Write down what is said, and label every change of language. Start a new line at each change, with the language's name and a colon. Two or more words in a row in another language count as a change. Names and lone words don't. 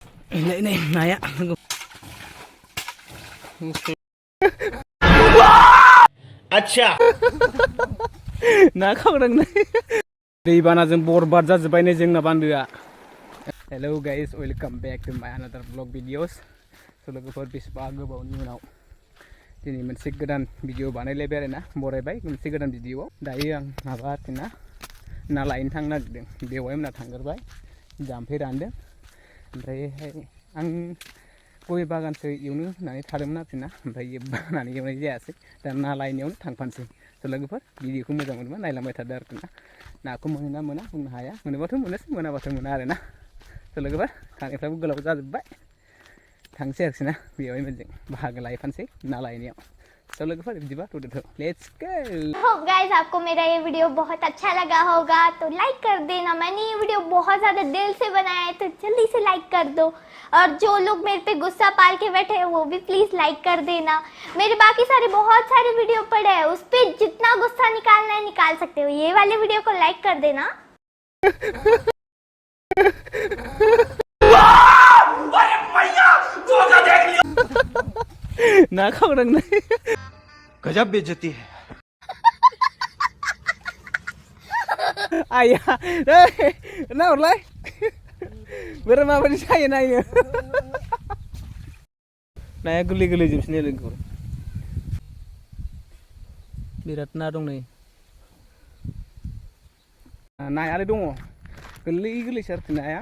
Bodo: Ini naya. अच्छा ना खावदों दैबानाजों बरबाद जाजोब्बाय नै जोंना बान्दोआ।
English: Hello guys, welcome back to my another blog videos.
Bodo: लोगोफोर बेसेबा गोबावनि उनाव दिनै मोनसे गोदान भिडिअ बानायलायबाय आरोना, बरायबाय मोनसे गोदान भिडिअ। दायो आं माबा आरोना ना लायनो थांनो नागिरदों। बेवहाय मोना थांगोरबाय, जाम्फै रानदों। ओमफ्रायहाय आं गय बागानसो एवनो होननानै थादोंमोन आरोना, ओमफ्राय बानानै एवनाय जायासै। दा ना लायनायावनो थांफानोसै। लोगोफोर भिडिअखौ मोजां मोनोबा नायलांबाय थादो आरोना। नाखौ मोनो ना मोना बुंनो हाया, मोनोबाथ' मोनोसै, मोनाबाथ' मोना आरोना। लोगोफोर खानायफ्राबो गोलाव जाजोब्बाय। थांसै आरोना बेवहाय मोनजों बाहागो लायफानोसै ना लायनायाव। लोगोफोर बिदिबा
English: let's go. hope guys
Hindi: आपको मेरा ये वीडियो बहुत अच्छा लगा होगा, तो लाइक कर देना। मैंने ये वीडियो बहुत ज़्यादा दिल से बनाया है, तो जल्दी से लाइक कर दो। और जो लोग मेरे पे गुस्सा पाल के बैठे हैं वो भी प्लीज़ लाइक कर देना। मेरे बाकी सारे बहुत सारे वीडियो पड़े हैं, उस पर जितना गुस्सा निकालना है निकाल सकते हो। ये वाले वीडियो को लाइक कर देना।
Bodo: ना खावदों
Hindi: गजब बेइज्जती है।
Bodo: आया ना हरलाय बोरै माबायदि जायो नायनो। नाया गोरलै गोरलै जोबसिनो लोगोफोर, बिराद ना दं नै। नायालाय दङ, गोरलै गोरलैसो आरोखि नाया।